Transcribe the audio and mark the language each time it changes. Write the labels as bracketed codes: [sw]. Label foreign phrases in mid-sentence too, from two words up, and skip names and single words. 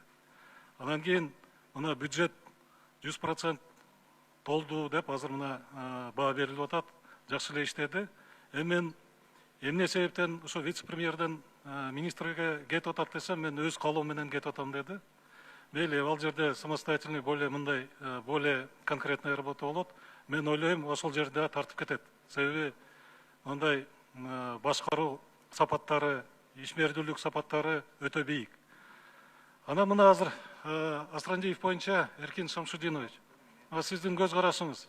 [ky] Анан кийин мына бюджет 100% толду деп азыр мына баа берилип атат. Жакшы эле иштеди. Мен эмне себептен ошо вице-премьерден министрге кетип атат десем, мен өз каалоом менен кетип атам деди. Мейли, ал жерде [ru] самостоятельный, более конкретная работа [ky] болот. Мен ойлойм, ошол жерде тартып кетет. Себеби мындай башкаруу сапаттары, ишмердүүлүк сапаттары өтө бийик. Анан мына азыр Асрандиев боюнча Эркин Шамшутдинович, сиздин көз карашыңыз.